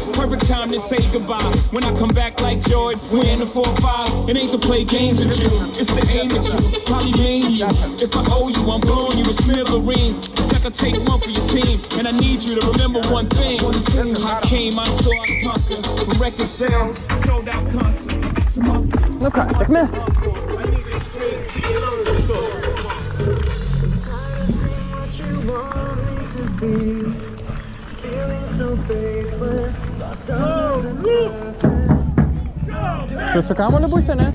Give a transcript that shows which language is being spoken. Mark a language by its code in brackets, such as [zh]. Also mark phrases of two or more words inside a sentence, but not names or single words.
[en] Perfect time to say goodbye. When I come back like Jordan, we're in the 4-5. It ain't to play games with you, it's to aim at you. Probably maim you. If I owe you, I'm blowing you with smithereens. Cause I could take one for your team, and I need you to remember one thing. I came, I saw, I conquered. From record sales, sold out concert. [lt] Nu ką, sėkmės. Tu su kamuoliu būsi, ne?